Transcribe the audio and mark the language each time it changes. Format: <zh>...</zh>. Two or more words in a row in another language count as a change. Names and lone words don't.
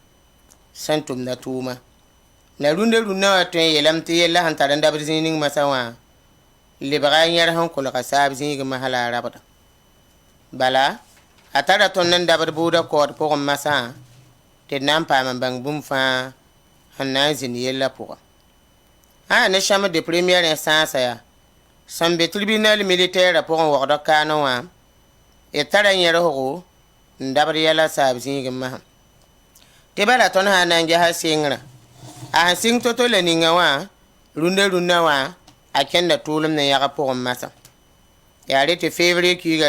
<mos>sẽn tʋmda tʋʋma la rũndã wa tõe n yeelame tɩ yella sẽn tar n dabd zĩig ning masã wã lebga yẽr sẽn kolga saab zĩig masã la a rabda bala a tara tõnd n dabd buudã kaood pʋgẽ masã tɩ d na n paam n bãng bũmb fãa sẽn na n zĩnd yellã pʋgã ã ne</mos> <fr>chambre de première instance</fr> <mos>yaa sẽn be</mos> <fr>tribunal militaire</fr> <mos>pʋgẽ wagda kaanẽ wã d tara yẽrsgo n dabd yɛla saab zĩig masã tɩ bala tõnd sã n na n gesa sɩngrã a sẽn sɩng to-to la ninga wã rũndã wã a kẽnda tʋʋlem ne yagã pʋgẽ masã yaa rɩ tɩ février kiiga</mos>